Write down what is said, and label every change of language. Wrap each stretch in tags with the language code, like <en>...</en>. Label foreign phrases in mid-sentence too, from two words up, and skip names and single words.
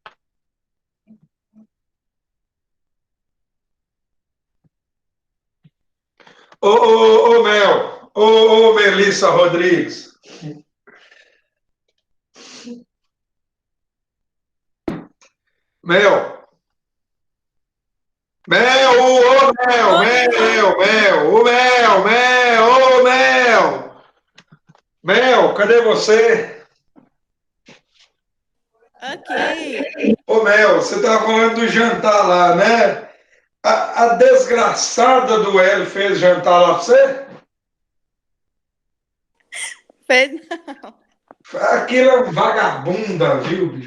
<pt>Ô, Mel. Ô, Melissa Rodrigues. Mel. Mel, ô, Mel, Oi, Mel, Mel, ô, Mel, Mel, ô, Mel. Mel, cadê você? aqui. Ô, Mel, você estava falando do jantar lá, né? A desgraçada do Hélio fez jantar lá pra você? Fez- Aquilo é um vagabunda, viu, bicho?</pt>